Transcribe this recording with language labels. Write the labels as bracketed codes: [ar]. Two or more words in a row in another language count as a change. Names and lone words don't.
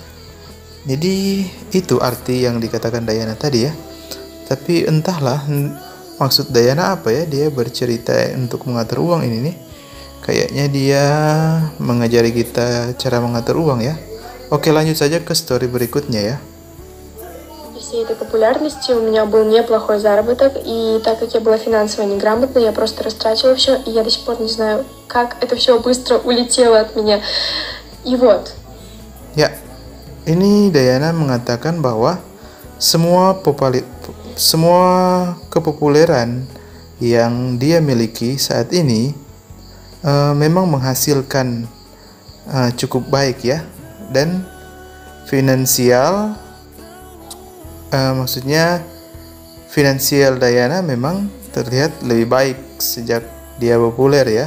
[id] Jadi itu arti yang dikatakan Dayana tadi ya. Tapi entahlah maksud Dayana apa ya, dia bercerita untuk mengatur uang ini nih. Kayaknya dia mengajari kita cara mengatur uang ya. Oke, lanjut saja ke story berikutnya ya. [ru] Всей этой популярности у меня был неплохой заработок, и так как я была финансово неграмотной, я просто растратила все, и я до сих пор не знаю, как это все быстро улетело от меня. И вот. [id] Ya, ini Dayana mengatakan bahwa semua kepopuleran yang dia miliki saat ini memang menghasilkan cukup baik ya, dan maksudnya finansial Dayana memang terlihat lebih baik sejak dia populer ya.